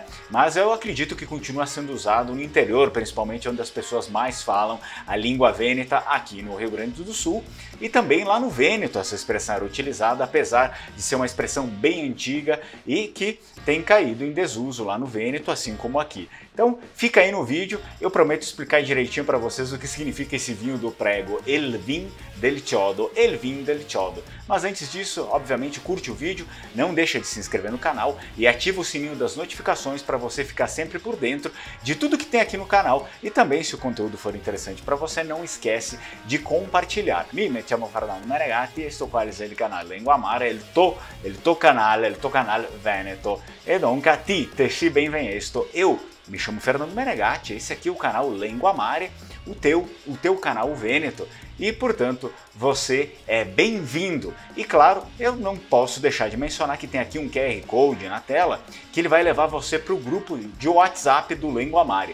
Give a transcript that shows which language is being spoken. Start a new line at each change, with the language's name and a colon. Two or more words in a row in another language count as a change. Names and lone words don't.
Portuguese: Mas eu acredito que continua sendo usado no interior, principalmente onde as pessoas mais falam a língua vêneta, aqui no Rio Grande do Sul. E também lá no Vêneto essa expressão era utilizada, apesar de ser uma expressão bem antiga e que tem caído em desuso lá no Vêneto, assim como aqui. Então fica aí no vídeo, eu prometo explicar direitinho para vocês o que significa esse vinho do prego,
Italian: il vin del chiodo, il vin del chiodo.
Portuguese: Mas antes disso, obviamente, curte o vídeo, não deixa de se inscrever no canal e ativa o sininho das notificações para você ficar sempre por dentro de tudo que tem aqui no canal. E também, se o conteúdo for interessante para você, não esquece de compartilhar.
Italian: Mi chiamo Fernando Menegatti e sto qua è il canale Lingua Amare, il tuo canale Veneto.
Venetian: E donc a ti, te si benvenuto.
Portuguese: Eu me chamo Fernando Menegatti, esse aqui é o canal Lingua Amare, o teu canal Vêneto. E, portanto, você é bem-vindo. E, claro, eu não posso deixar de mencionar que tem aqui um QR Code na tela que ele vai levar você para o grupo de WhatsApp do Lingua Amare.